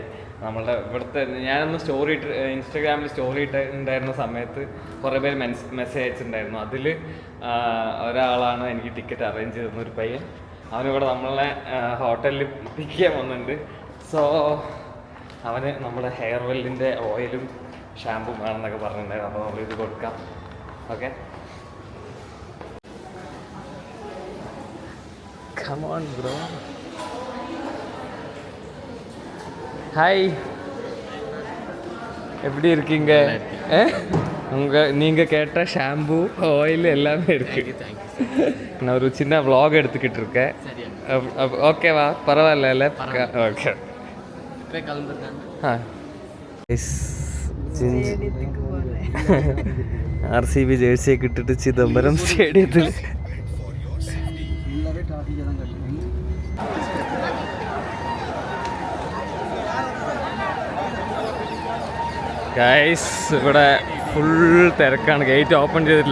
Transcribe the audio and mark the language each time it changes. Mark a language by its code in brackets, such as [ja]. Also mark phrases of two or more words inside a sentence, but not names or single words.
[ml] നമ്മളുടെ ഇവിടുത്തെ ഞാനൊന്ന് ഇൻസ്റ്റാഗ്രാമിൽ സ്റ്റോറി ഇട്ടുണ്ടായിരുന്ന സമയത്ത് കുറേ പേര് മെസ്സേജ് അയച്ചിട്ടുണ്ടായിരുന്നു. അതിൽ ഒരാളാണ് എനിക്ക് ടിക്കറ്റ് അറേഞ്ച് ചെയ്തിരുന്ന ഒരു പയ്യൻ. അവനിവിടെ നമ്മളെ ഹോട്ടലിൽ പിക്ക് ചെയ്യാൻ വന്നിട്ടുണ്ട്. സോ അവന് നമ്മുടെ ഹെയർ വെല്ലിൻ്റെ ഓയിലും ഷാമ്പും വേണമെന്നൊക്കെ പറഞ്ഞിട്ടുണ്ടായിരുന്നു. അപ്പോൾ നമ്മളിത് കൊടുക്കാം. ഓക്കെ, [en] come on bro. [ta] ஹாய், எப்படி இருக்கீங்க? நீங்கள் கேட்ட ஷாம்பு ஆயில் எல்லாமே இருக்கு. நான் ஒரு சின்ன vlog எடுத்துக்கிட்டு இருக்கேன். ஓகேவா? பரவாயில்ல. [ml] ஓகே, RCB ജേഴ്സിയൊക്കെ ഇട്ടിട്ട് ചിദംബരം സ്റ്റേഡിയത്തിൽ. ഗൈസ്, ഇവിടെ ഫുൾ തിരക്കാണ്. [en] gate open [ml] ചെയ്തിട്ടില്ല.